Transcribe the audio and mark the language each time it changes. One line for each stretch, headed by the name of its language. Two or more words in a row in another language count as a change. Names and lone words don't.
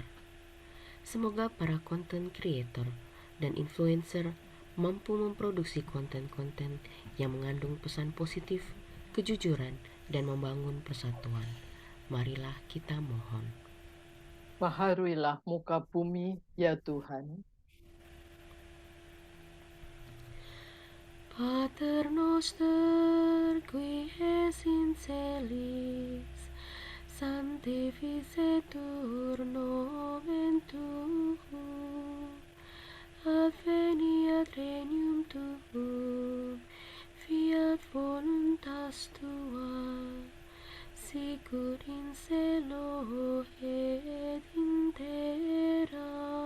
Indonesian: Semoga para
English: content creator
Indonesian: dan influencer mampu memproduksi konten-konten yang mengandung pesan positif, kejujuran, dan membangun persatuan. Marilah kita mohon. Baharuilah muka bumi, ya Tuhan.
Latin: Pater noster, qui es in celis, sanctificetur nomen tuum, adveniat regnum tuum, fiat voluntas tua, sicut in cielo et in terra.